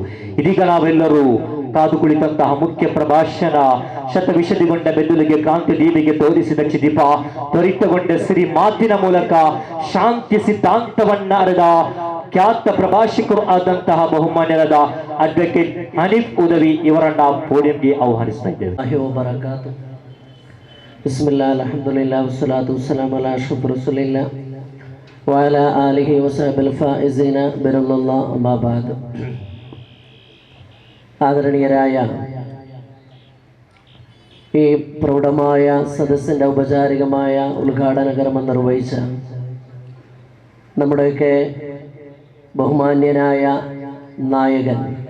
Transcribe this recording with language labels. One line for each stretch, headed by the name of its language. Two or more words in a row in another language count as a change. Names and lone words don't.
Kannada: ಇದೀಗ ನಾವೆಲ್ಲರೂ ಕಾದು ಕುಳಿತಂತಹ ಮುಖ್ಯ ಪ್ರಭಾಷಣ, ಶತವಿಷದಿಗೊಂಡ ಬೆನ್ನುಲಿಗೆ ಕ್ರಾಂತಿ ದೀಪಿಗೆ ತೋರಿಸಿದ ಚಿದೀಪ, ತ್ವರಿತಗೊಂಡ ಸಿರಿ ಮಾತಿನ ಮೂಲಕ ಶಾಂತಿ ಸಿದ್ಧಾಂತವನ್ನ ಅರೆದ ಖ್ಯಾತ ಪ್ರಭಾಷಕರು ಆದಂತಹ ಬಹುಮಾನ್ಯರಾದ ಅಡ್ವೊಕೇಟ್ ಹನೀಫ್ ಉದವಿ ಇವರನ್ನ ಪೋಡಿಯಂಗೆ ಆಹ್ವಾನಿಸ್ತಾ ಇದ್ದೇವೆ.
Arabic: بسم الله، الحمد لله، والصلاة والسلام على أشرف رسول الله وعلى آله وصحبه الفائزين برضى الله. أما بعد.
Malayalam: ആദരണീയരായ ഈ പ്രൗഢമായ സദസ്സിൻ്റെ ഔപചാരികമായ ഉദ്ഘാടന കർമ്മം നിർവഹിച്ച നമ്മുടെയൊക്കെ ബഹുമാന്യനായ നായകൻ,